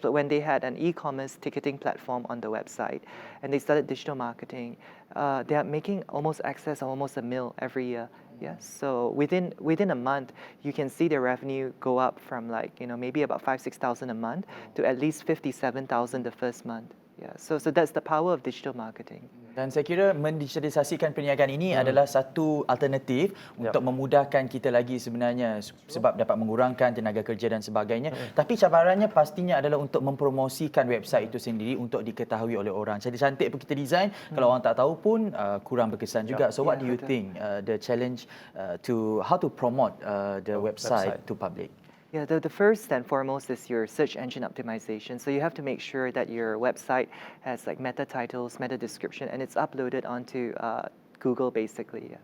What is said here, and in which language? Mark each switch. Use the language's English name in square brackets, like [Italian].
[English] But when they had an e-commerce ticketing platform on the website and they started digital marketing, they are making almost excess of almost $1 million every year. Yeah, so within a month, you can see their revenue go up from like, maybe about 5,000-6,000 a month to at least 57,000 the first month. Yeah, so that's the power of digital marketing. [Malay] Dan saya kira mendigitalisasikan perniagaan ini adalah satu alternatif untuk memudahkan kita lagi sebenarnya sebab dapat mengurangkan tenaga kerja dan sebagainya. Tapi cabarannya pastinya adalah untuk mempromosikan website itu sendiri untuk diketahui oleh orang. Cantik-cantik pun kita design, kalau orang tak tahu pun kurang berkesan juga. [English] So what do you think the challenge to how to promote the website to public? Yeah, the first and foremost is your search engine optimization. So you have to make sure that your website has like meta titles, meta description, and it's uploaded onto Google, basically.